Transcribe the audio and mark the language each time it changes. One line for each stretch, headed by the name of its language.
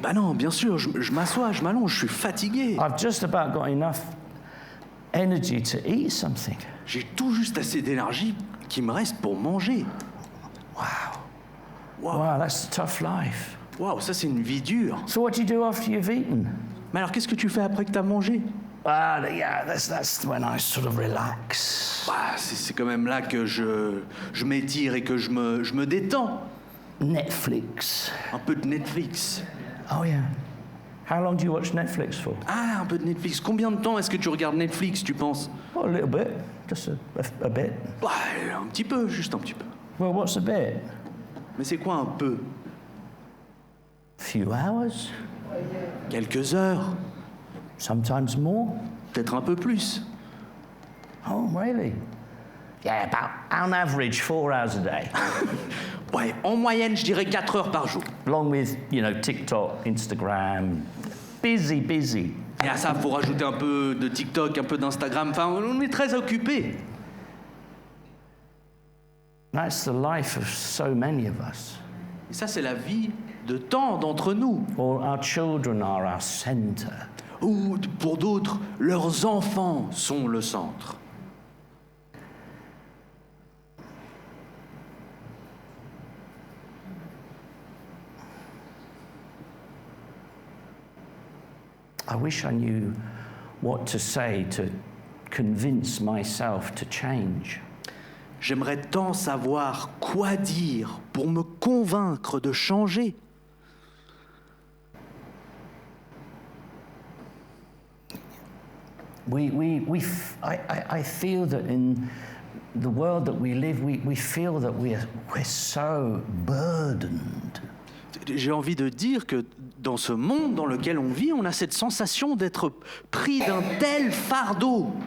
French: Bah non, bien sûr, je m'assois, je m'allonge, je suis fatigué.
English: I've just about got enough energy to eat something.
French: J'ai tout juste assez d'énergie qui me reste pour manger.
English: Wow, that's a tough life.
French: Waouh, ça c'est une vie dure.
English: So what do you do after you've eaten?
French: Mais alors, qu'est-ce que tu fais après que tu as mangé?
English: Yeah, that's when I sort of relax.
French: Bah, c'est quand même là que je m'étire et que je me détends.
English: Netflix.
French: Un peu de Netflix.
English: Oh yeah. How long do you watch Netflix for?
French: Ah, un peu de Netflix. Combien de temps est-ce que tu regardes Netflix, tu penses?
English: Oh, a little bit, just a bit.
French: Bah, un petit peu, juste un petit peu.
English: Well, what's a bit?
French: Mais c'est quoi un peu?
English: Few hours,
French: Quelques heures,
English: sometimes more.
French: peut-être un peu plus.
English: Oh, really? Yeah, about on average 4 hours a day.
French: Ouais, en moyenne, je dirais 4 heures par jour.
English: Along with, TikTok, Instagram, busy.
French: Et à ça, il faut rajouter un peu de TikTok, un peu d'Instagram. Enfin, on est très occupés.
English: That's the life of so many of us.
French: Et ça, c'est la vie de tant d'entre nous.
English: Or our children are our center.
French: Ou pour d'autres, leurs enfants sont le centre.
English: I wish I knew what to say to convince myself to change.
French: J'aimerais tant savoir quoi dire pour me convaincre de changer.
English: I feel that in the world that we live, we feel that we're so burdened.
French: J'ai envie de dire que dans ce monde dans lequel on vit, on a cette sensation d'être pris d'un tel fardeau.